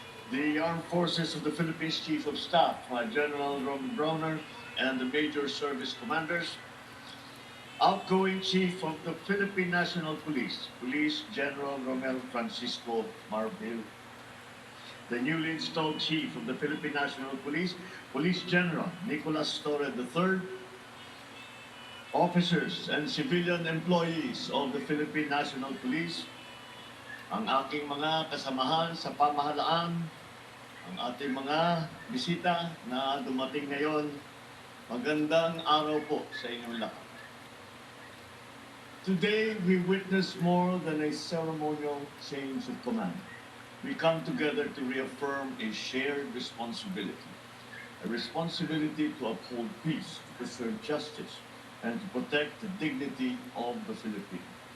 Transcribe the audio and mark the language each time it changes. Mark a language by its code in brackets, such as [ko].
[en] The Armed Forces of the Philippines Chief of Staff, General Ron Browner, and the Major Service Commanders. Outgoing Chief of the Philippine National Police, Police General Romel Francisco Marbil. The newly installed Chief of the Philippine National Police, Police General Nicolas Torre III. Officers and civilian employees of the Philippine National Police, [tl] ang aking mga kasamahan sa pamahalaan, ang ating mga bisita na dumating ngayon, magandang araw po sa inyong lahat. [en] Today, we witness more than a ceremonial change of command. We come together to reaffirm a shared responsibility, a responsibility to uphold peace, to preserve justice, and to protect the dignity of the Philippines.